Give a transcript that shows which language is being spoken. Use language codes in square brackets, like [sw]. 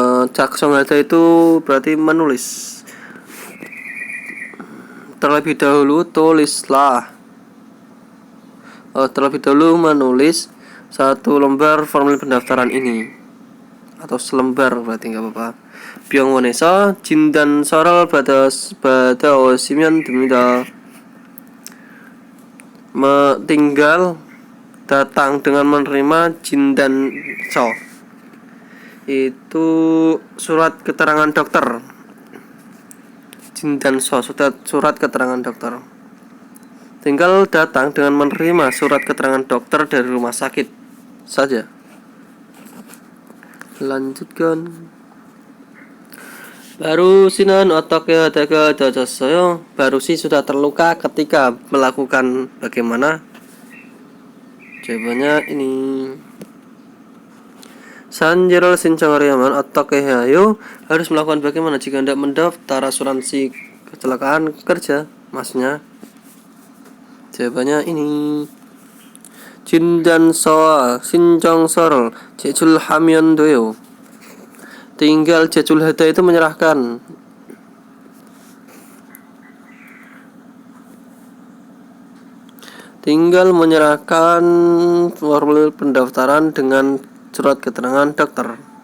[id] 작성하다 itu berarti menulis. Terlebih dahulu tulislah. Terlebih dahulu menulis satu lembar formulir pendaftaran ini atau selembar berarti nggak apa-apa. [ko] 병원에서 진단서를 받아오시면 됩니다. [id] tinggal datang dengan menerima 진단서. Itu surat keterangan dokter. 진단서 surat keterangan dokter. Tinggal datang dengan menerima surat keterangan dokter dari rumah sakit saja. Lanjutkan. [ko] 바루시는 어떻게 하다가 다쳤어요? [id] 바루시 sudah terluka ketika melakukan bagaimana? Jawabannya ini. [ko] 산재를 신청하려면 어떻게 해요? [id] Harus melakukan bagaimana jika hendak mendaftar asuransi kecelakaan kerja? Maksudnya jawabannya ini. [ko] 진단서와 신청서를 제출하면 돼요. [id] Tinggal 제출하다 itu menyerahkan. Tinggal menyerahkan formulir pendaftaran dengan surat keterangan dokter.